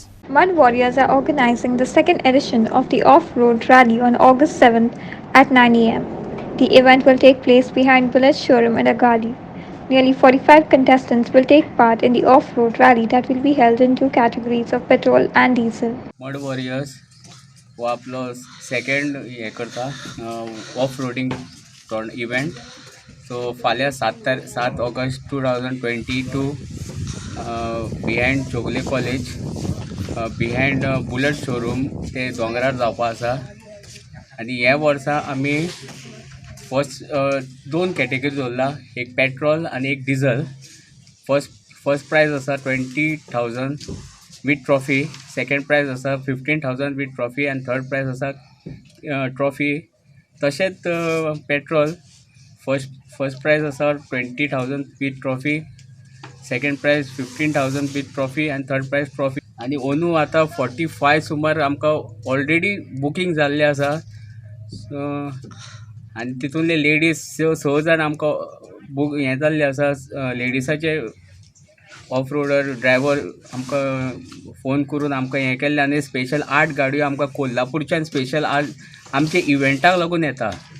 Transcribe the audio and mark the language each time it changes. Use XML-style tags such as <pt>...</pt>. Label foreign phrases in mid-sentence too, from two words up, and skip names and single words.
<en>Mud Warriors are organizing the second edition of the off-road rally on August 7th at 9 a.m. The event will take place behind Bullet showroom at Agali. Nearly 45 contestants will take part in the off-road rally that will be held in two categories of petrol and diesel.</en> <kok>Mud Warriors हो आपलो सेकंड हे करता</kok> <en>off-roading event.</en> <kok>सो फाल्यां 7 ऑगस्ट 2022</kok> <en>behind Chogle College behind Bullet showroom</en> <kok>ते दोंगरार जावपा आसा. आनी ह्या वर्सा आमी</kok> <en>first 2 category</en> <kok>दवरला, एक पेट्रोल आनी एक डिझल.</kok> <en>first prize आसा 20,000 with trophy, second prize आसा 15,000 with trophy and third prize आसा trophy. तशेंच petrol first prize आसा 20,000 with trophy, second prize 15,000 with trophy and third prize trophy.</en> <kok>आनी ओनू आतां 45 सुमार आमकां</kok> <en>already booking</en> <kok>जाल्ले आसा. आनी तितूंतले लेडीज 6 जाण आमकां बूक हें जाल्ले आसा. लेडिसाचे</kok> <en>off roader driver</en> <kok>आमकां फोन करून आमकां हें केल्लें आनी स्पेशल 8 गाडयो आमकां कोल्हापूरच्यान स्पेशल आमच्या इव्हेंटाक लागून येता.</kok>